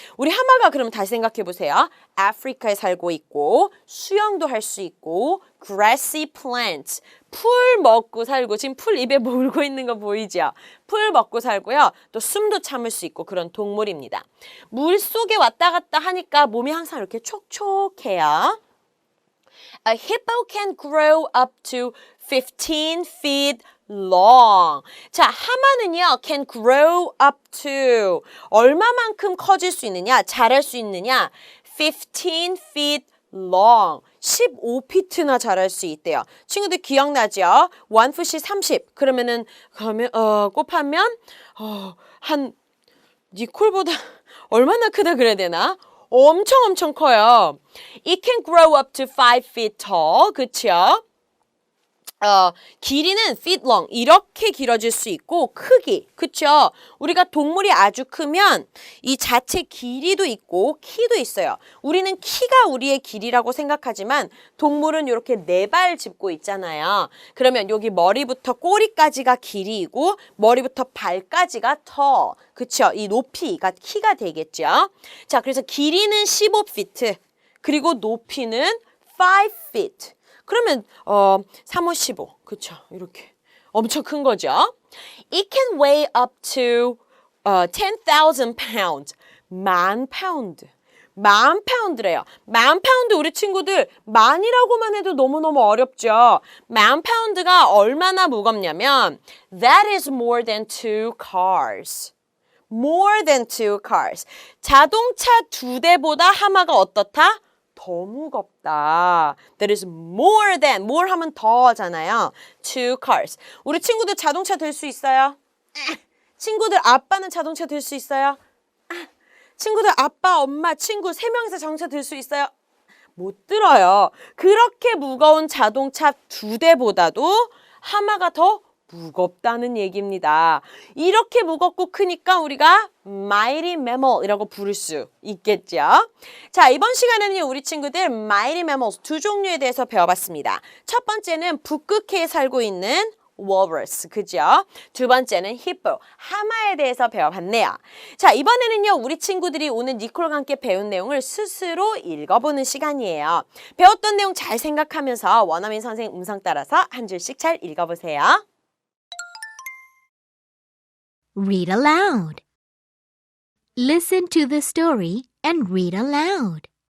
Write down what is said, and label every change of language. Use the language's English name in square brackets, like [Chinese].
[Korean] 우리 하마가 그럼 다시 생각해 보세요. 아프리카에 살고 있고 수영도 할 수 있고 [English] grassy plants. [Korean] 풀 먹고 살고 지금 풀 입에 물고 있는 거 보이죠? 풀 먹고 살고요. 또 숨도 참을 수 있고 그런 동물입니다. 물속에 왔다 갔다 하니까 몸이 항상 이렇게 촉촉해요. [English] A hippo can grow up to 15 feet long. [Korean] 자, 하마는요, [English] can grow up to [Korean] 얼마만큼 커질 수 있느냐, 자랄 수 있느냐, [English] 15 feet long. [Korean] 15피트나 자랄 수 있대요. 친구들 기억나죠? 1풋이 30. 그러면 곱하면 한 니콜보다 얼마나 크다 그래야 되나? 엄청 커요. [English] It can grow up to 5 feet tall. [Korean] 그쵸? 길이는 [English] feet long [Korean] 이렇게 길어질 수 있고 크기 그쵸? 우리가 동물이 아주 크면 이 자체 길이도 있고 키도 있어요. 우리는 키가 우리의 길이라고 생각하지만 동물은 이렇게 4발 짚고 있잖아요. 그러면 여기 머리부터 꼬리까지가 길이이고 머리부터 발까지가 tall 그쵸? 이 높이가 키가 되겠죠. 자, 그래서 길이는 15feet 그리고 높이는 5feet 그러면 3, 5, 15 그쵸 이렇게 엄청 큰 거죠. [English] It can weigh up to 10,000 pounds [Korean] 10,000파운드 10,000파운드래요. 10,000파운드 우리 친구들 만이라고만 해도 너무너무 어렵죠. 10,000파운드가 얼마나 무겁냐면 [English] That is more than 2 cars. More than 2 cars. [Korean] 자동차 2대보다 하마가 어떻다? 더 무겁다. [English] That is more than. [Korean] more 하면 더잖아요. [English] 2 cars. [Korean] 우리 친구들 자동차 들 수 있어요? 친구들 아빠는 자동차 들 수 있어요? 친구들 아빠, 엄마, 친구 3명이서 자동차 들 수 있어요? 못 들어요. 그렇게 무거운 자동차 2대보다도 하마가 더 무겁다는 얘기입니다. 이렇게 무겁고 크니까 우리가 mighty mammal이라고 부를 수 있겠죠. 자, 이번 시간에는 우리 친구들 mighty mammals 2종류에 대해서 배워봤습니다. 첫 번째는 북극해에 살고 있는 walrus, 그죠? 두 번째는 hippo, 하마에 대해서 배워봤네요. 자, 이번에는요, 우리 친구들이 오늘 니콜과 함께 배운 내용을 스스로 읽어보는 시간이에요. 배웠던 내용 잘 생각하면서 원어민 선생님 음성 따라서 한 줄씩 잘 읽어보세요. [English] Read aloud. Listen to the story and read aloud.